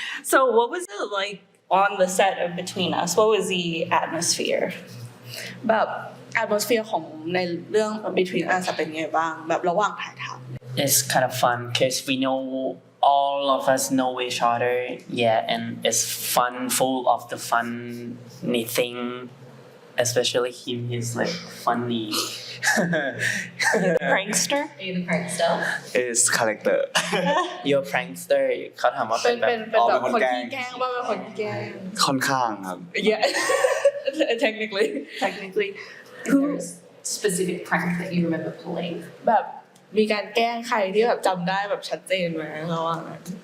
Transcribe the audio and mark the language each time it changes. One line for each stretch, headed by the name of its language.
English: So what was it like on the set of Between Us? What was the atmosphere?
Thai: แบบ atmosphere ของในเรื่อง Between Us เป็นไงบ้างแบบระหว่างถ่ายทำ
English: It's kind of fun because we know all of us know each other. Yeah, and it's fun, full of the funny thing. Especially him, he's like funny. Prankster? Are you the prankster? is character You're prankster
Thai: เขาถามว่า เป็ เป็น น เป็น แบบ เป็นแบบคนขี้แกล้งว่าเป็นคนขี้แกล้ง ค่อนข้างครับ
English: Yeah technically Technically. Is there a specific prank that you remember pulling?
Thai: แบบมีการแกล้งใครที่แบบจำได้แบบชัดเจนไหมระหว่างนั้น